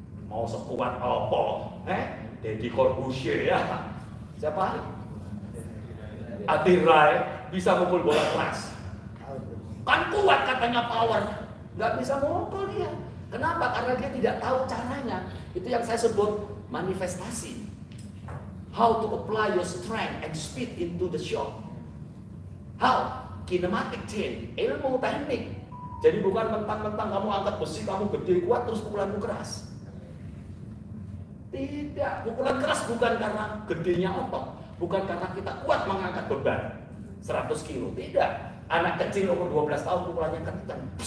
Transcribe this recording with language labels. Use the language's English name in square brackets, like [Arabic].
[Indonesian] Mau sekuat apa? Deddy Corbusier ya. Siapa? Adirai bisa mukul bola keras. Kan kuat katanya power. Nggak bisa mukul dia. Kenapa? Karena dia tidak tahu caranya. Itu yang saya sebut manifestasi. [English] How to apply your strength and speed into the shot. How? Kinematic chain. [Indonesian] Ilmu teknik. Jadi bukan mentang-mentang kamu angkat besi, kamu gede kuat terus pukulanmu keras. Tidak, pukulan keras bukan karena gedenya otot, bukan karena kita kuat mengangkat beban 100 kilo. Tidak, anak kecil umur 12 tahun pukulannya kencang.